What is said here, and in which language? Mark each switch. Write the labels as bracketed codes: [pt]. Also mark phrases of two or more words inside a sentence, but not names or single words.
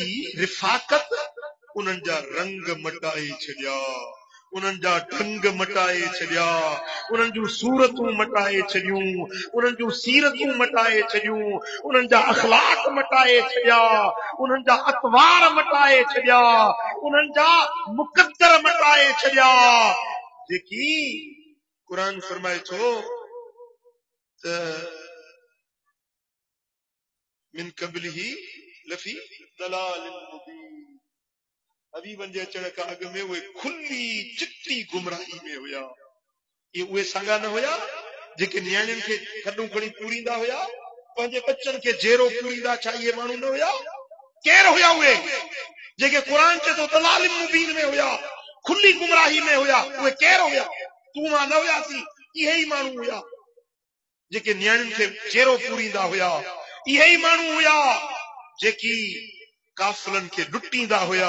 [sd] रिफ़ाक़त उन्हनि जा रंग मटाए छॾिया उन्हनि जा ढंग मटाए छॾिया उन्हनि जूं सूरतूं मटाए छॾियूं उन्हनि जूं सीरतूं मटाए छॾियूं उन्हनि जा अखलाक मटाए छॾिया उन्हनि जा अतवार मटाए छॾिया उन्हनि जा मुक़द्दर मटाए छॾिया जेकी क़ुरान फरमाए थो त [ar] من قبله لفي ضلال مبين [sd] हबीबन जे अचण खां अॻु में उहे खुली चिट्टी गुमराही में हुया ये उहे संगा न हुया जेके नियाणियुनि खे खॾूं खणी पूरींदा हुया पंहिंजे बच्चनि खे जेरो पूरींदा छा इहे माण्हू न हुया केर हुया उहे जेके क़ुरान चए थो [ar] ضلال مبين [sd] में हुया खुली गुमराही में हुया उहे केर हुया तूं मां न हुयासीं इहे ई माण्हू हुया जेके नियाणियुनि खे जेरो पूरींदा हुया इहे ई माण्हू हुया जेकी काफ़िलनि खे लुटींदा हुया।